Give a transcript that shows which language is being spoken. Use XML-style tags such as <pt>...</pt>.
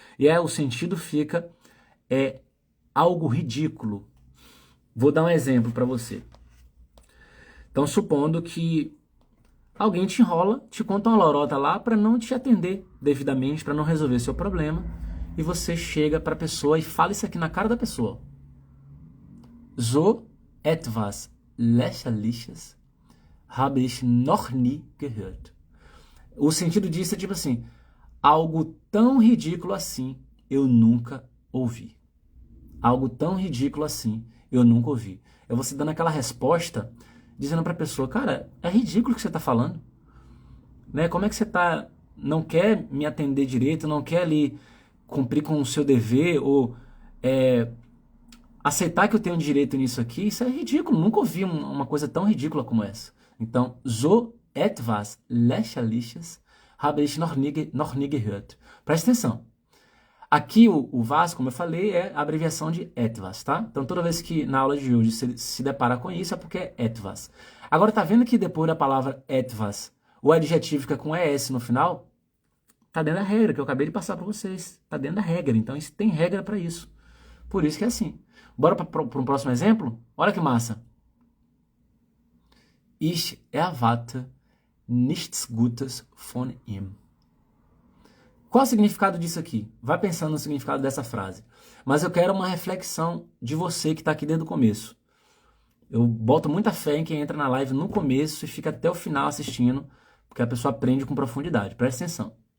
<pt>E o sentido fica algo ridículo. Vou dar um exemplo para você. Então, supondo que alguém te enrola, te conta uma lorota lá para não te atender devidamente, para não resolver seu problema. E você chega para a pessoa e fala isso aqui na cara da pessoa.</pt> <de>So etwas lächerliches habe ich noch nie gehört.</de> <pt>O sentido disso é tipo assim, algo tão ridículo assim eu nunca ouvi. Algo tão ridículo assim eu nunca ouvi. É você dando aquela resposta, dizendo para a pessoa, cara, é ridículo o que você está falando. Né? Como é que você não quer me atender direito, não quer ali cumprir com o seu dever ou aceitar que eu tenho direito nisso aqui, isso é ridículo. Nunca ouvi uma coisa tão ridícula como essa.</pt> <de>Então, so etwas lächerliches habe ich noch nie gehört.</de> <pt>Presta atenção. Aqui o was, como eu falei, é a abreviação de etwas, tá? Então, toda vez que na aula de hoje você se depara com isso, é porque é etwas. Agora, tá vendo que depois da palavra etwas, o adjetivo fica com es no final? Tá dentro da regra que eu acabei de passar para vocês. Tá dentro da regra. Então, isso tem regra para isso. Por isso que é assim. Bora para um próximo exemplo? Olha que massa.</pt> <de>Ich erwarte nichts Gutes von ihm.</de> <pt>Qual o significado disso aqui? Vai pensando no significado dessa frase. Mas eu quero uma reflexão de você que está aqui desde o começo. Eu boto muita fé em quem entra na live no começo e fica até o final assistindo, porque a pessoa aprende com profundidade. Presta atenção.</pt>